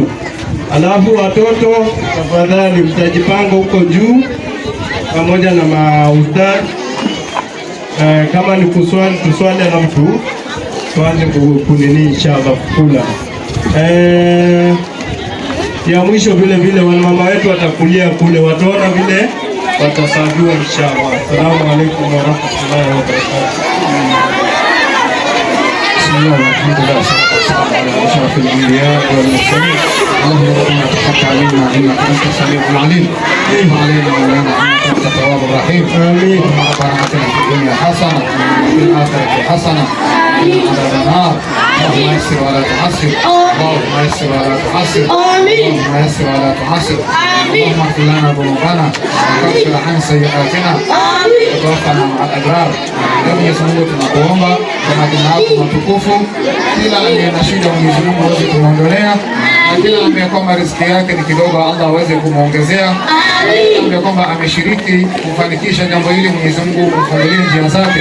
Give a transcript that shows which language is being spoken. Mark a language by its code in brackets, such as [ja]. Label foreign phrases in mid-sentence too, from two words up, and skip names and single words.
[sw] Alafu watoto tafadhali mtajipanga huko juu pamoja na maustadhi. Kama ni kuswali alafu tuanze kunini inshallah kula. Ya mwisho vile mama wetu watakulia kule, wataona vile watasabiwa inshallah. [ar] السلام عليكم ورحمة الله وبركاته بسم الله الحمد لله على أشرف الأنبياء والمرسلين. اللهم تقبل منا إنك أنت السميع العليم. وعلينا ولنا إنك تواب رحيم. Amin. ربنا آتنا في الدنيا حسنة وفي الآخرة حسنة وقنا عذاب النار. اللهم يسر ولا تعسر اللهم يسر ولا تعسر. Allahumma yassir wa la tu'assir. Amin. اللهم يسر ولا تعسر. Amin. اللهم اغفر لنا ذنوبنا وكفر عنا سيئاتنا. Amin. وتوفنا مع الأبرار. [sw] Mwenyezi Mungu tunakuomba kwa majina yako matukufu, kila aliye na shida Mwenyezi Mungu aweze kumuondolea, na kila ambaye kwamba riziki yake ni kidogo Allah aweze kumuongezea. Amin. Ambaye kwamba ameshiriki kufanikisha jambo hili Mwenyezi Mungu kumfungulie njia zake.